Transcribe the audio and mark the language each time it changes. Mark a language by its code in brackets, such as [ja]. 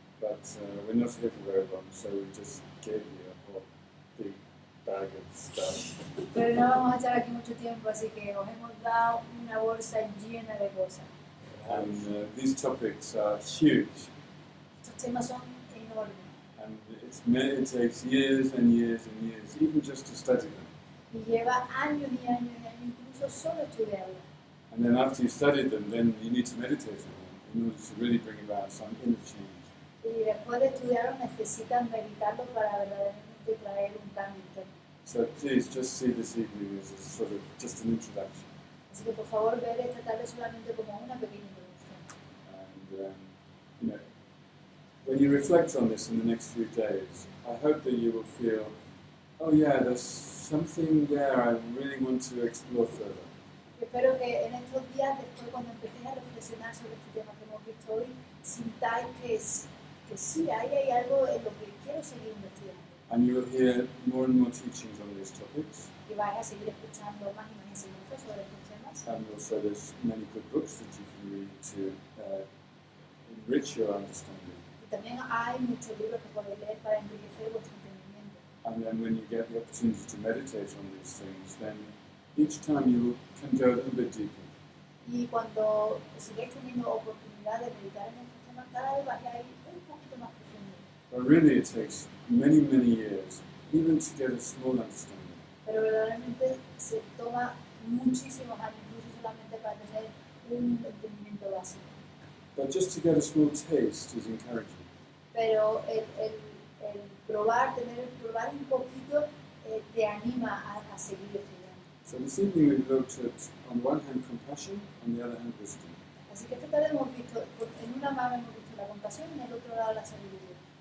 [en] But we're not here for very long, so we just gave you a whole big bag of stuff. [es] Pero no vamos a estar aquí mucho tiempo, así que os hemos dado una bolsa llena de cosas. [en] And these topics are huge. [es] Estos temas son enormes. [en] And it takes years and years and years, even just to study them. [es] Y lleva años y años y años, incluso solo estudiarlo. [en] And then after you studied them, then you need to meditate on them in order to really bring about some inner change. [es] Y después de estudiarlo necesitan meditarlo para verdaderamente traer un cambio interno. [en] So please just see this evening as a sort of just an introduction. [es] Así que por favor ver esta tarde solamente como una pequeña introducción. [en] And you know, when you reflect on this in the next few days, I hope that you will feel, oh yeah, there's something there I really want to explore further. [es] Espero que en estos días, después cuando empecéis a reflexionar sobre este tema que hemos visto hoy, sintáis que sí, ahí hay algo en lo que quiero seguir investigando. [en] And you will hear more and more teachings on these topics. [es] Y vais a seguir escuchando más y más enseñanzas sobre estos temas. [en] And also there's many good books that you can read to enrich your understanding. [es] Y también hay muchos libros que podéis leer para enriquecer vuestro entendimiento. [en] And then when you get the opportunity to meditate on these things, then each time you can go a little bit deeper. [es] Y cuando sigáis teniendo oportunidad de meditar en estos temas, cada vez vais a ir un poquito más profundo. [en] But really it takes many, many years, even to get a small understanding. [es] Pero verdaderamente se toma muchísimos años, incluso solamente para tener un entendimiento básico. [en] But just to get a small taste is encouraging. [es] Pero el probar un poquito te anima a seguir estudiando. [en] So this evening we've looked at, on one hand, compassion, on the other hand, wisdom. [es] Así que esta tarde hemos visto, en una mano hemos visto la compasión y en el otro lado la sabiduría.